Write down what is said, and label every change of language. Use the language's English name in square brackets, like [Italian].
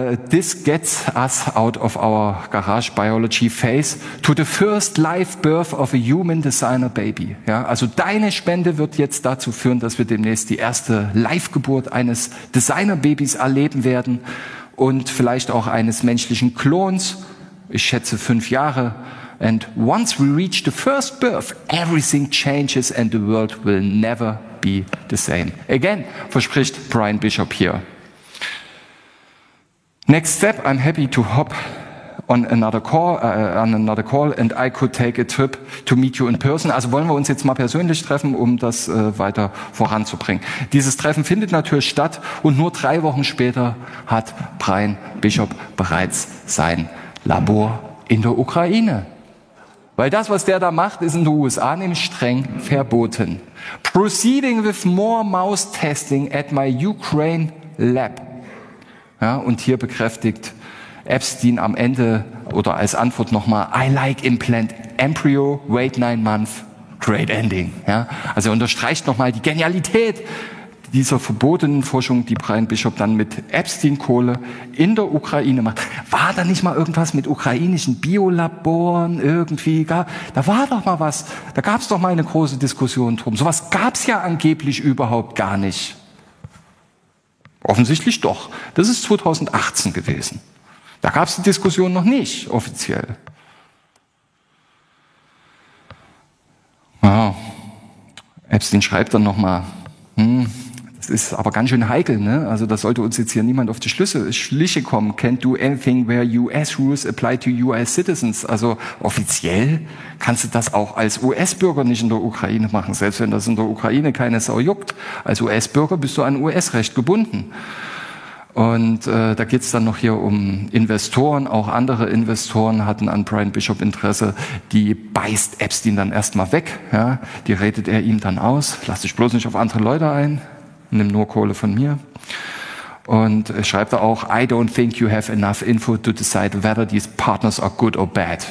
[English] This gets us out of our garage biology phase to the first live birth of a human designer baby. [German] Ja, also deine Spende wird jetzt dazu führen, dass wir demnächst die erste Live-Geburt eines Designer-Babys erleben werden und vielleicht auch eines menschlichen Klons. Ich schätze 5 Jahre. [English] And once we reach the first birth, everything changes and the world will never be the same. [German] Again, verspricht Brian Bishop hier. [English] Next step, I'm happy to hop on another call and I could take a trip to meet you in person. [German] Also wollen wir uns jetzt mal persönlich treffen, um das weiter voranzubringen. Dieses Treffen findet natürlich statt und nur 3 Wochen später hat Brian Bishop bereits sein Labor in der Ukraine. Weil das, was der da macht, ist in den USA nämlich streng verboten. [English] Proceeding with more mouse testing at my Ukraine lab. [German] Ja, und hier bekräftigt Epstein am Ende oder als Antwort nochmal, [English] I like implant embryo, wait 9 months, great ending. [German] Ja, also er unterstreicht nochmal die Genialität dieser verbotenen Forschung, die Brian Bishop dann mit Epstein-Kohle in der Ukraine macht. War da nicht mal irgendwas mit ukrainischen Biolaboren irgendwie? Da war doch mal was, da gab's doch mal eine große Diskussion drum. Sowas gab's ja angeblich überhaupt gar nicht. Offensichtlich doch. Das ist 2018 gewesen. Da gab es die Diskussion noch nicht offiziell. Ja. Epstein schreibt dann nochmal, das ist aber ganz schön heikel, ne? Also da sollte uns jetzt hier niemand auf die Schliche kommen. [English] Can't do anything where US rules apply to US citizens. [German] Also offiziell kannst du das auch als US-Bürger nicht in der Ukraine machen, selbst wenn das in der Ukraine keine Sau juckt. Als US-Bürger bist du an US-Recht gebunden. Und da geht es dann noch hier um Investoren. Auch andere Investoren hatten an Brian Bishop Interesse. Die beißt Epstein dann erstmal weg. Ja? Die redet er ihm dann aus. Lass dich bloß nicht auf andere Leute ein. Nimm nur Kohle von mir. Und schreibt er auch, [English] I don't think you have enough info to decide whether these partners are good or bad.